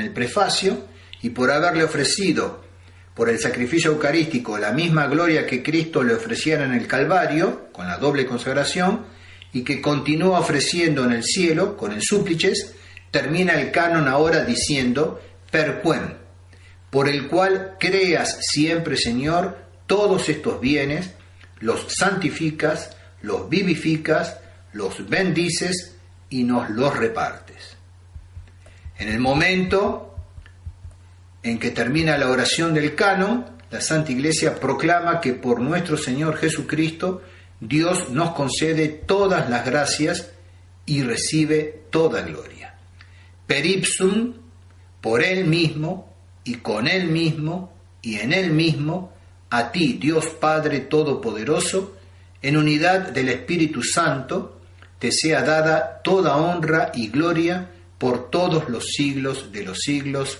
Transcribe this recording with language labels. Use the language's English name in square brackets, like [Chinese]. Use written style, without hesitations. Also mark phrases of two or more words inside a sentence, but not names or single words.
[Spanish] el prefacio y por haberle ofrecido por el sacrificio eucarístico la misma gloria que Cristo le ofreciera en el Calvario, con la doble consagración, y que continúa ofreciendo en el cielo con el súplices, termina el canon ahora diciendo perquem, por el cual creas siempre, Señor, todos estos bienes, los santificas, los vivificas, los bendices y nos los repartes. En el momento en que termina la oración del canon, la Santa Iglesia proclama que por nuestro Señor Jesucristo Dios nos concede todas las gracias y recibe toda gloria. [Latin] Per ipsum, [Spanish] por Él mismo, y con Él mismo, y en Él mismo, a ti, Dios Padre Todopoderoso, en unidad del Espíritu Santo, te sea dada toda honra y gloria por todos los siglos de los siglos.